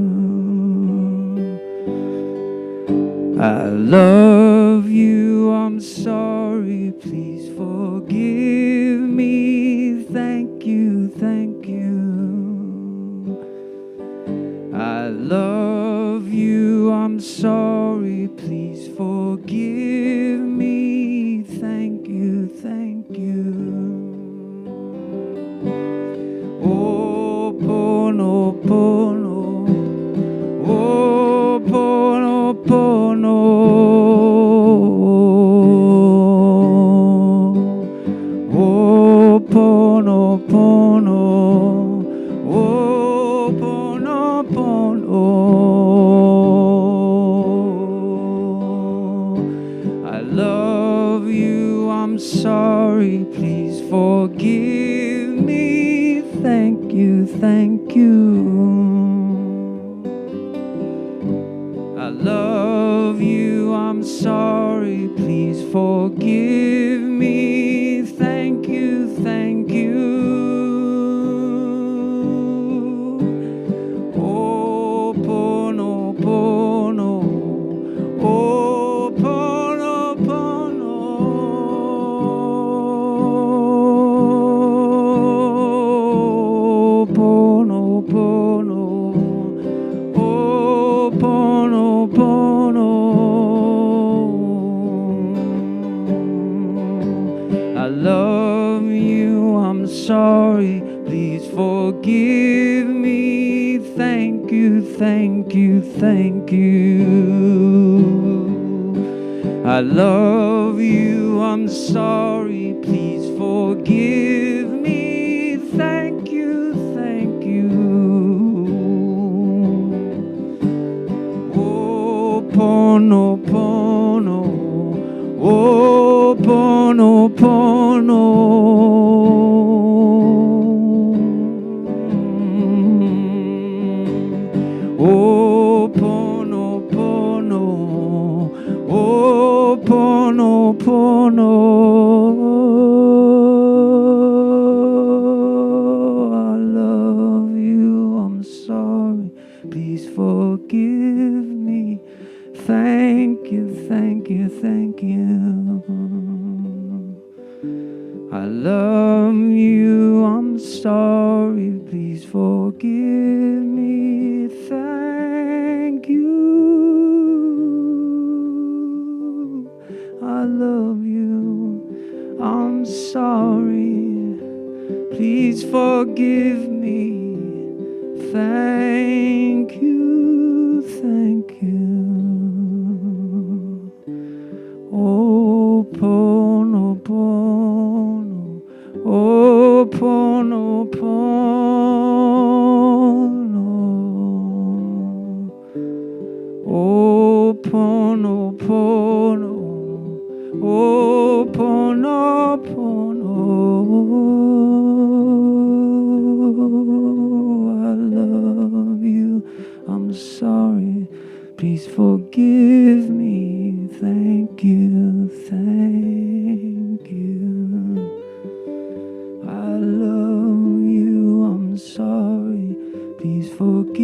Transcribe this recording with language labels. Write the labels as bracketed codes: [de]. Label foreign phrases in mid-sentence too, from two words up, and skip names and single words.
[en] I love you, I'm sorry, please forgive me. Thank you, thank you. I love you, I'm sorry, please forgive me. Thank you, thank you. [haw] Oh, pono, pono. Oh, pono, pono. Oh, pono, pono. Oh, pono, pono. [en] I love you, I'm sorry, please forgive me. Thank you, thank you. I love you, I'm sorry, please forgive me. Thank you, thank you. [haw] Oh, pono, pono. Oh, pono, pono. Oh, pono, pono. Oh, pono, pono. [en] I love you, I'm sorry, please forgive me. Thank you, thank you, thank you. I love you, I'm sorry, please forgive me. Thank you, thank you. [haw] Oh, pono, pono. Oh, pono, pono. Oh, pono, pono. Oh, pono, pono. [en] I love you, I'm sorry, please forgive me. Thank you, thank you, thank you. I love you, I'm sorry, please forgive me. Thank you. I love you, I'm sorry, please forgive me. Thank you, thank you. [haw] Oh, pono, pono. Oh, pono, pono. Oh, pono, pono. Oh, pono, pono. [en] I love you, I'm sorry, please forgive me. Thank you, thank you. I love you, I'm sorry, please forgive me.